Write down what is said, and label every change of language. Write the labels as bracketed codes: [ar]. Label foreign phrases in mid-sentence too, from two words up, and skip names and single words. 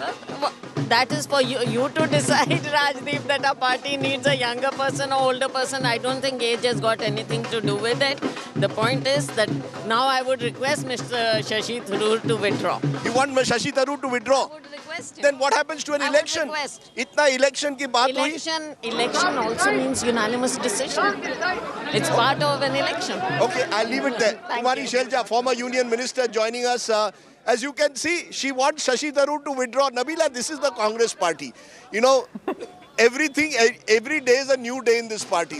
[en] That is for you to decide, Rajdeep, that our party needs a younger person or older person. I don't think age has got anything to do with it. The point is that now I would request Mr. Shashi Tharoor to withdraw. You want Shashi Tharoor to withdraw? I would request him. Then what happens to an election? [hi] Itna election ki baat hui? [en] Election also means unanimous decision. It's part of an election. Okay, I'll leave it there. Kumari Shelja, former union minister, joining us. As you can see, she wants Shashi Tharoor to withdraw. Nabila, this is the Congress party. You know, every day is a new day in this party.